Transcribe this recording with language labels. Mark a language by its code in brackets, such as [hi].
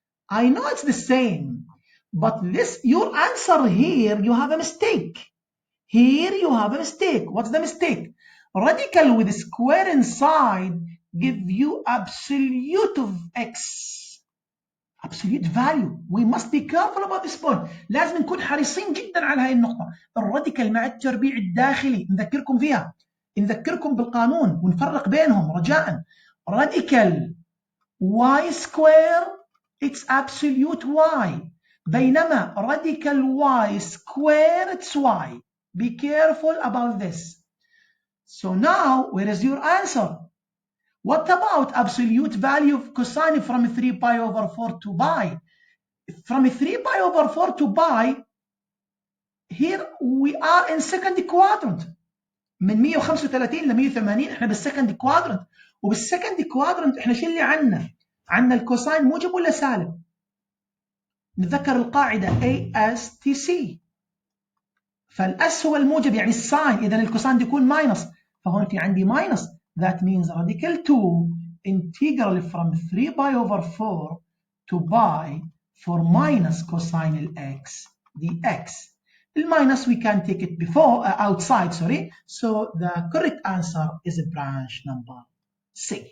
[en] I know it's the same, but this, your answer here, you have a mistake. Here you have a mistake. What's the mistake? Radical with square inside give you absolute of x. Absolute value. We must be careful about this point. [ar] لازم نكون حريصين جدا على هاي النقطة. الراديكال مع التربيع الداخلي نذكركم فيها. نذكركم بالقانون ونفرق بينهم رجاء. [en] Radical y square it's absolute y. [ar] بينما [en] radical y square it's y. Be careful about this. So now, where is your answer? What about absolute value of cosine from 3 pi over 4 to pi? From 3 pi over 4 to pi, here we are in second quadrant. [ar] من 135 ل 180 احنا بالسكند كوادرنت، وبالسكند كوادرنت احنا شو اللي عندنا؟ عندنا الكوساين موجب ولا سالب؟ نتذكر القاعدة ASTC، فالاس هو الموجب يعني الساين، اذا الكوساين يكون ماينس، فهون في عندي ماينس. [en] That means radical 2 integral from 3 pi over 4 to pi for minus cosine x dx. Minus we can take it before outside, sorry. So the correct answer is branch number C.